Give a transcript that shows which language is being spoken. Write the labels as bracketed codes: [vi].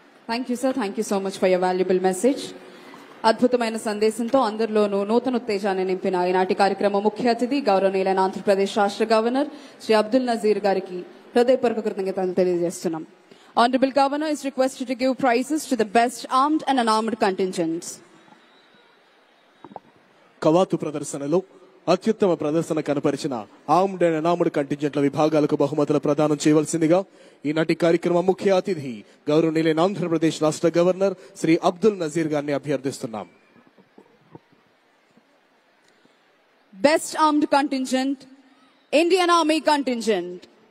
[en] Thank you, sir. Thank you so much for your valuable message. [te] అద్భుతమైన సందేశంతో అందరిలోనూ నూతన ఉత్తేజాన్ని నింపిన ఈనాటి కార్యక్రమం ముఖ్య అతిథి గౌరవనీయులైన ఆంధ్రప్రదేశ్ రాష్ట్ర గవర్నర్ శ్రీ అబ్దుల్ నజీర్ గారికి హృదయపూర్వక కృతజ్ఞతలు తెలియజేస్తున్నాం. [en] Honorable Governor is requested to give prizes to the best armed and unarmed contingents. [te] కవాతు ప్రదర్శనలో అత్యుత్తమ ప్రదర్శన కనపరిచిన ఆర్మ్డ్ అండ్ అన్ఆర్మ్డ్ కంటింజెంట్ల విభాగాలకు బహుమతుల ప్రదానం చేయవలసిందిగా ఈనాటి కార్యక్రమం ముఖ్య అతిథి గౌరవనీయులైన ఆంధ్రప్రదేశ్ రాష్ట్ర గవర్నర్ శ్రీ అబ్దుల్ నజీర్ గారిని అభ్యర్థిస్తున్నాం. [en] Best armed contingent, Indian Army contingent.